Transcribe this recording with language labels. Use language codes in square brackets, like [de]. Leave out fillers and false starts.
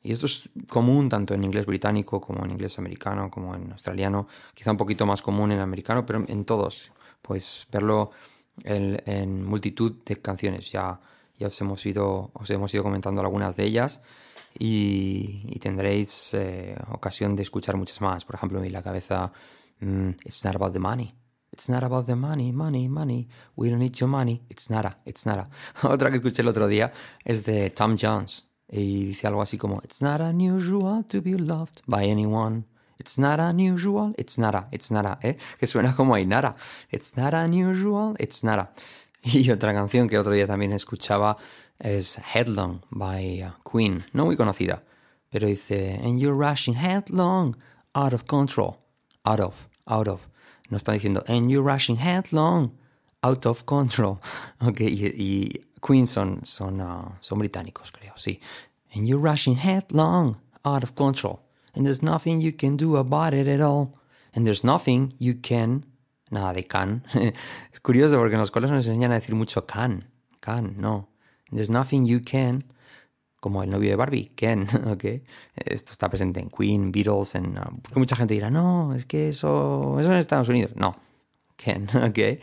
[es] Y esto es común tanto en inglés británico como en inglés americano, como en australiano, quizá un poquito más común en americano, pero en todos. Pues verlo en multitud de canciones, ya os hemos ido comentando algunas de ellas y tendréis ocasión de escuchar muchas más. Por ejemplo, en la cabeza, [en] it's not about the money, it's not about the money, money, money, we don't need your money, it's not a. [es] Otra que escuché el otro día es de Tom Jones y dice algo así como, [en] it's not unusual to be loved by anyone. It's not unusual, it's not a, [es] que suena como a Inara. [en] It's not unusual, it's not a. [es] Y otra canción que otro día también escuchaba es Headlong by Queen, no muy conocida, pero dice, [en] and you're rushing headlong, out of control, out of. [es] No están diciendo, [en] and you're rushing headlong, out of control. [es] Ok, y Queen son británicos, creo, sí. [en] And you're rushing headlong, out of control. And there's nothing you can do about it at all. And there's nothing you can... [es] Nada de can. Es curioso porque en los colegios nos enseñan a decir mucho can. Can, no. [en] And there's nothing you can... [es] Como el novio de Barbie, can, ¿ok? Esto está presente en Queen, Beatles, en... Porque mucha gente dirá, no, es que eso es en Estados Unidos. No, can, ¿ok?